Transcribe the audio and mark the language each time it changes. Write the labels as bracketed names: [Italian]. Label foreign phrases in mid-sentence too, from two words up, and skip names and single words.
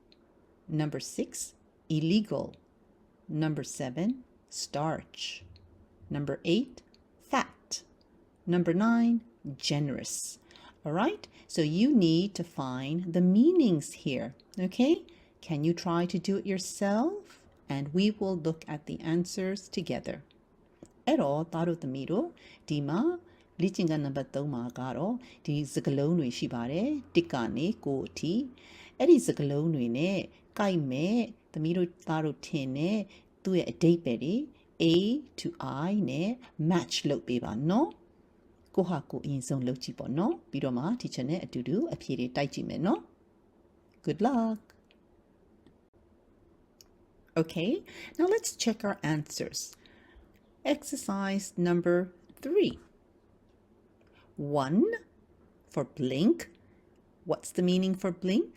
[English] Number 6, illegal. Number 7, starch. Number 8, fat. Number 9, generous. All right, so you need to find the meanings here. Okay, can you try to do it yourself? And we will look at the answers together. [Burmese] အဲ့တော့သားတို့သမီးတို့ဒီမှာလေ့ကျင့်ခန်းနံပါတ်3မှာကတော့ဒီစကားလုံးတွေရှိပါတယ်တစ်ကနေ9အထိအဲ့ဒီစကားလုံးတွေနဲ့ကိုက်မဲ့သမီးတို့သားတို့ထင်တဲ့သူ့ရဲ့အဓိပ္ပာယ်တွေ [English] A to I [Burmese] နဲ့ match လုပ်ပေးပါနော်ကိုဟာကိုအရင်ဆုံးလုပ်ကြည့်ပေါ့နော်ပြီးတော့မှ teacher နဲ့အတူတူအဖြေတွေတိုက်ကြည့်မယ်နော် [English] Good luck. Okay, now let's check our answers. Exercise number 3. 1 for blink. What's the meaning for blink?